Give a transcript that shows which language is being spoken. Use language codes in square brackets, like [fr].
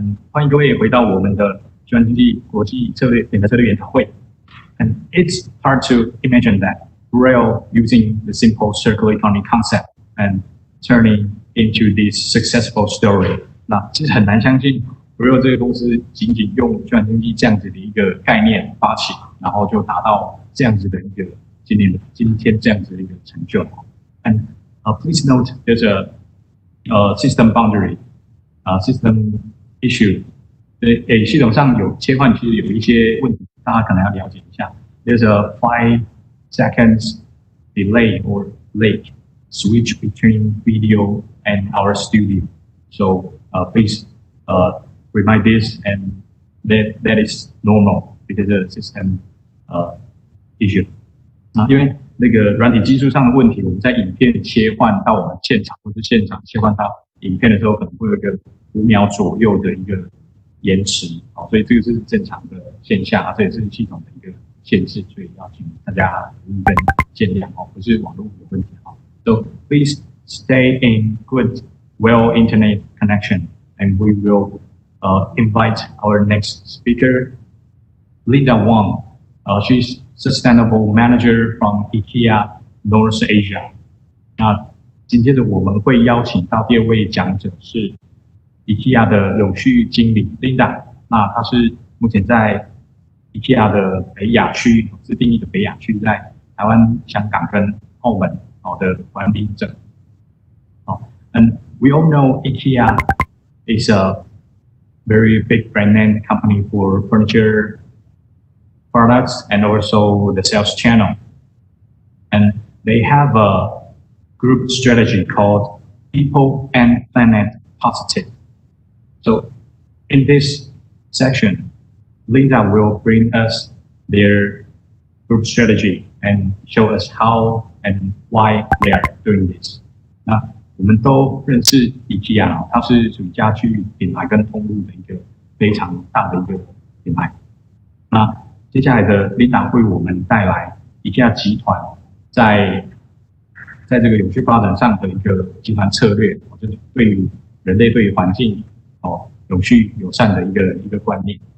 [zh] 欢迎各位回到我们的循环经济国际策略品牌策略研讨会。 [en] And it's hard to imagine that Rail using the simple circular economy concept and turning into this successful story. [zh] 那其实很难相信 Rail 这个公司仅用循环经济这样子的一个概念发起，然后就达到这样子的一个今天这样子的一个成就。 [en] And please note there's a system boundary, system issue. [zh] 系统上有切换，其实有一些问题，大家可能要了解一下。 [en] There's a 5 seconds delay or lag switch between video and our studio. So please remind this, and that is normal because of the system issue. [zh] 因为那个软体技术上的问题，我们在影片切换到我们现场，或是现场切换到影片的时候，可能会有一个5秒左右的一个延迟，所以这个是正常的现象，这也是系统的一个限制，所以要请大家跟见谅，不是网络有问题。 [en] So please stay in good, well internet connection, and we will invite our next speaker, Linda Wang. She's Sustainable Manager from IKEA North Asia. [zh] 那紧接着我们会邀请到第二位讲者是 IKEA 的永续经理 Linda。那她是目前在 IKEA 的北亚区，是定义的北亚区，在台湾、香港跟澳门的管理者。 [en] And we all know IKEA is a very big brand name company for furniture products and also the sales channel. And they have a group strategy called People and Planet Positive. So in this section, Linda will bring us their group strategy and show us how and why they are doing this. [zh] 那我们都认识 IKEA， 它是属于家居品牌跟通路的一个非常大的一个品牌。那接下来的 Linda 会为我们带来 IKEA 集团在这个永续发展上的一个集团策略，就是对于人类、对于环境永续友善的一个观念。